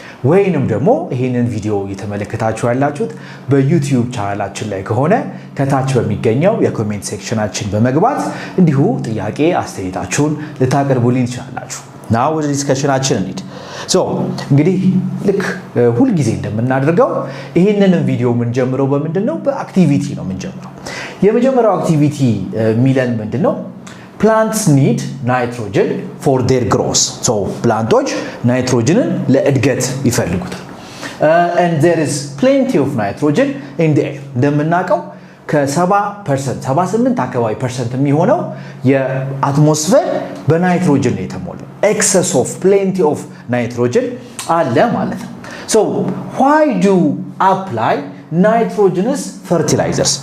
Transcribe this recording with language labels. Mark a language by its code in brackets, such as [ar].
[am] ወይንም ደግሞ ይሄንን ቪዲዮ እየተመለከታችሁ ያላችሁት በዩቲዩብ ቻናላችን ላይ ከሆነ ከታች በሚገኘው የኮሜንት ሴክሽናችን በመግባት እንዲሁ ጥያቄ አስተያየታችሁን ልታቀርቡልኝ ትችላላችሁ። ናው ወደ ዲስከሽናችን እንሂድ። እንግዲህ ልክ ሁሉ ጊዜ እንደምናደርገው ይሄንን ቪዲዮ የምንጀምረው በምንድነው? በአክቲቪቲ ነው የምንጀምረው። የመጀመሪያው አክቲቪቲ ሚለን ምንድነው? [en] Plants need nitrogen for their growth. [am] Plantoች ናይትሮጅንን ለእድገት ይፈልጉታል። [en] And there is plenty of nitrogen in the air. [am] እንደምናውቀው ከ70% 78 አካባቢ % የሚሆነው የአትሞስፌር በናይትሮጅን ነው የተሞላው። [en] Excess of plenty of nitrogen [am] አለ ማለት ነው። [en] Why do apply nitrogenous fertilizers?